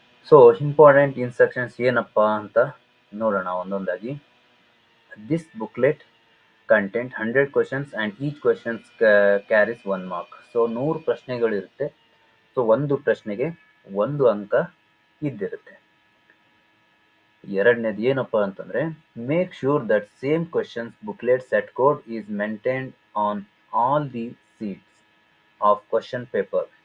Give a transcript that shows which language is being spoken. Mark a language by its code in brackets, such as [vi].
[kn] So important instructions ಏನಪ್ಪ ಅಂತ ನೋಡೋಣ ಒಂದೊಂದಾಗಿ. [en] This booklet content 100 questions and each question carries 1 mark. [kn] So 100 ಪ್ರಶ್ನೆಗಳಿರುತ್ತೆ, so ಒಂದು ಪ್ರಶ್ನೆಗೆ 1 ಅಂಕ ಇದ್ದಿರುತ್ತೆ. ಎರಡನೇದು ಏನಪ್ಪ ಅಂತಂದರೆ, [en] Make sure that same questions booklet set code is maintained on all the seats of question paper.